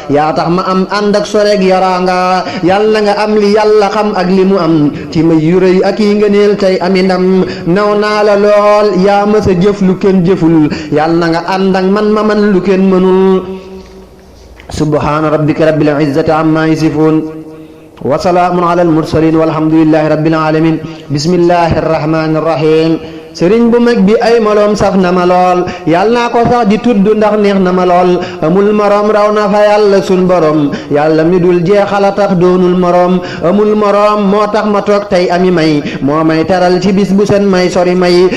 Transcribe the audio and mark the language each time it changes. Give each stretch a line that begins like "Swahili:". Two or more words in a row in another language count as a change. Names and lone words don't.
Wolof: Yaa tax ma am ànd ak sorek yaraanga. Yàlla nga am li Yàlla xam ak li mu am. Ci may yu rëy ak yi ngëneel tey ami ndam. Naw naa la lool, yaa ma sa jëf lu kenn jëful. Yàlla na nga ànd ak man ma man lu kenn mënul.
Arabic: سبحان ربك رب العزة عما يصفون. وسلام على المرسلين والحمد لله رب العالمين. بسم الله الرحمن الرحيم.
Wolof: Sëriñ bu mag bi ay maloom saf na ma lool. Yàlla naa ko sax di tudd ndax neex na ma lool. Amul morom, raw na fa Yàlla sun borom. Yàlla mi dul jeexal a tax doonul morom. amul moroom, moo tax ma toog tey ami may, moo may teral ci bis bu sen may sori may.